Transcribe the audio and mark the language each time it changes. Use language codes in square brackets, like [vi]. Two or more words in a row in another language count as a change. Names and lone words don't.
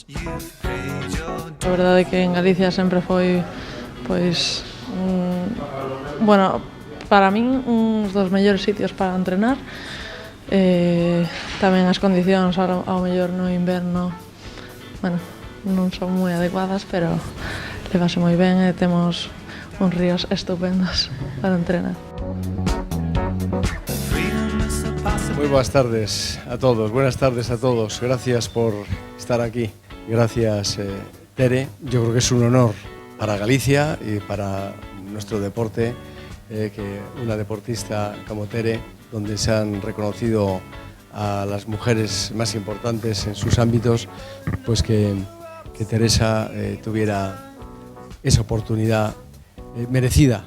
[gl] A verdade é que en Galicia sempre foi, pois, bueno, para min uns dos mellores sitios para entrenar. Tamén as condicións ao mellor no inverno, bueno, non son moi adecuadas, pero levase moi ben e temos uns ríos estupendos para entrenar. [es] Muy buenas tardes a todos, gracias por estar aquí, gracias Tere, yo creo que es un honor para Galicia y para nuestro deporte que una deportista como Tere, donde se han reconocido a las mujeres más importantes en sus ámbitos, pues que Teresa tuviera esa oportunidad merecida.